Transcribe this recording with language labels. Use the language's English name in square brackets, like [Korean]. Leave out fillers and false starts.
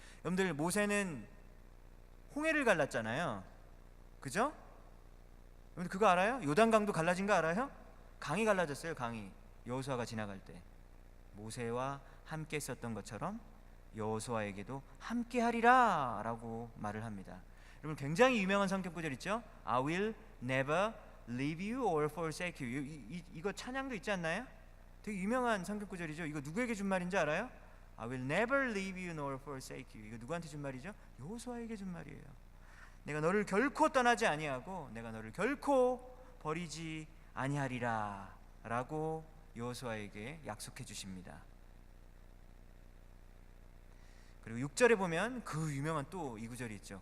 [Korean] 여러분들, 모세는 홍해를 갈랐잖아요. 그죠? 여러분들 그거 알아요? 요단강도 갈라진 거 알아요? 강이 갈라졌어요. 강이. 여호수아가 지나갈 때 모세와 함께 있었던 것처럼 여호수아에게도 함께 하리라 라고 말을 합니다. 여러분, 굉장히 유명한 성경 구절 있죠? [English] I will never leave you or forsake you. [Korean] 이거 찬양도 있지 않나요? 되게 유명한 성경 구절이죠. 이거 누구에게 준 말인지 알아요? [English] I will never leave you nor forsake you. [Korean] 이거 누구한테 준 말이죠? 여호수아에게 준 말이에요. 내가 너를 결코 떠나지 아니하고 내가 너를 결코 버리지 아니하리라 라고 여호수아에게 약속해 주십니다. 그리고 6절에 보면 그 유명한 또 이 구절이 있죠.